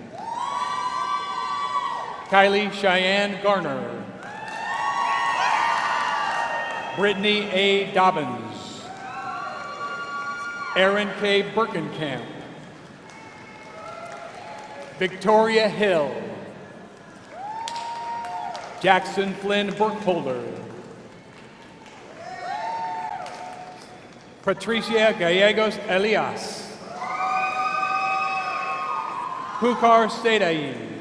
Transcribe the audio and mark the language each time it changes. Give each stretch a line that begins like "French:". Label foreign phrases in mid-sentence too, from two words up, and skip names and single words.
English: Kylie Cheyenne Garner. Brittany A. Dobbins. Aaron K. Birkenkamp. Victoria Hill. Jackson Flynn Burkholder. Patricia Gallegos Elias. Pukar Sedai.